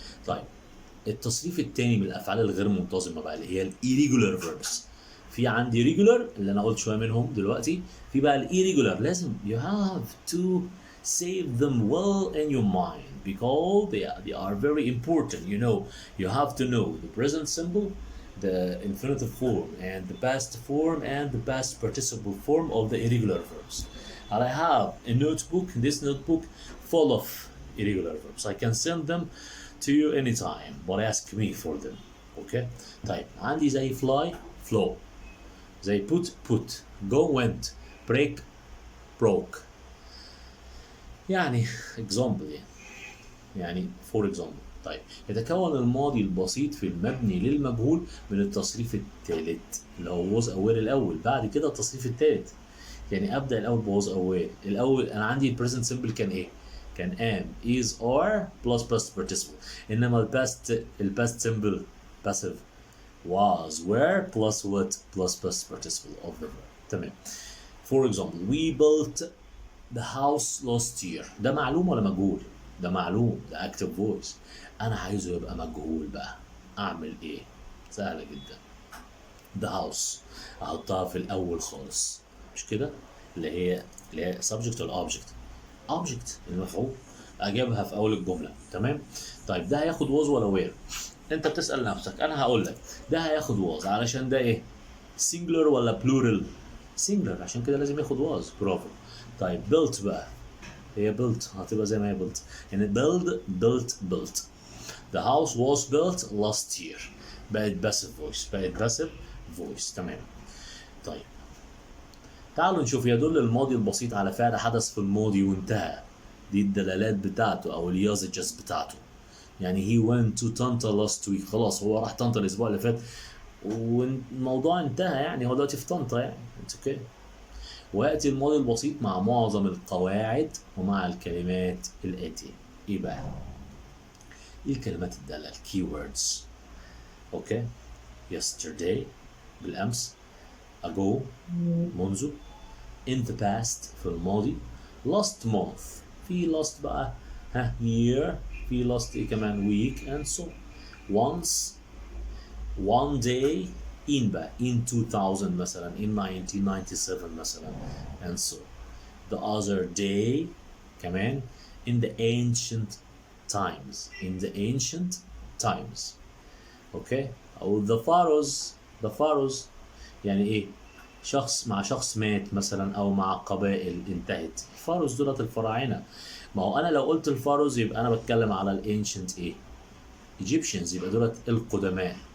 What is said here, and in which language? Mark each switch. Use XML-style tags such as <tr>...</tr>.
<ar>طيب التصريف الثاني من الافعال الغير منتظمه بقى اللي هي الirregular verbs. في عندي regular اللي انا قلت شويه منهم دلوقتي، في بقى الirregular لازم</ar> <en>you have to save them well in your mind because they are very important. you have to know the present simple, the infinitive form and the past form and the past participle form of the irregular verbs. And I have a notebook, this notebook full of irregular verbs. I can send them to you anytime but ask me for them.</en> <ar>طيب عندي زي</ar> <en>fly, flow, زي put go went break broke. يعني example يعني for example.</en> <ar>طيب يتكون الماضي البسيط في المبني للمجهول من التصريف الثالث اللي هو was aware الأول، بعد كده التصريف الثالث. يعني أبدأ الأول ب was aware. الأول أنا عندي present simple كان إيه؟ كان am is are plus past participle. إنما الباست simple passive was were plus what plus past participle of the verb. تمام.</ar> <en>For example we built the house last year.</en> <ar>ده معلوم ولا مجهول؟ ده معلوم، ده active voice. أنا عايزه يبقى مجهول بقى. أعمل إيه؟ سهلة جدا.</ar> <en>the house</en> <ar>أحطها في الأول خالص، مش كده؟ اللي هي subject ولا object؟ object المفعول، أجيبها في أول الجملة. تمام؟ طيب ده هياخد was ولا where؟ أنت بتسأل نفسك، أنا هقول لك ده هياخد was علشان ده إيه؟ singular ولا plural؟ singular، عشان كده لازم ياخد was. برافو. طيب built بقى، هي built هتبقى زي ما هي built، يعني built.</ar> <en>The house was built last year. بقت passive voice.</en> <ar>تمام. طيب تعالوا نشوف. يدل الماضي البسيط على فعل حدث في الماضي وانتهى. دي الدلالات بتاعته او اليازجز بتاعته.</ar> <en>يعني he went to Tanta last week.</en> <ar>خلاص هو راح طنطا الاسبوع اللي فات والموضوع انتهى، يعني هو دلوقتي في طنطا يعني. اوكي. ويأتي الماضي البسيط مع معظم القواعد ومع الكلمات الآتية. إيه بقى؟ إيه الكلمات الدالة؟ keywords. أوكي.</ar> <en>yesterday بالأمس. ago منذ. in the past في الماضي. last month في last بقى year، في last إيه كمان week and so once one day in بقى in 2000 مثلا in 1997 مثلا and so the other day كمان in the ancient times okay.</en> <ar>او the pharaohs يعني ايه؟ شخص مع شخص مات مثلا او مع قبائل انتهت. الفاروز دولت الفراعنه. ما هو انا لو قلت الفاروز يبقى انا بتكلم على الانشنت ايه؟ Egyptians، يبقى دولت القدماء.</ar>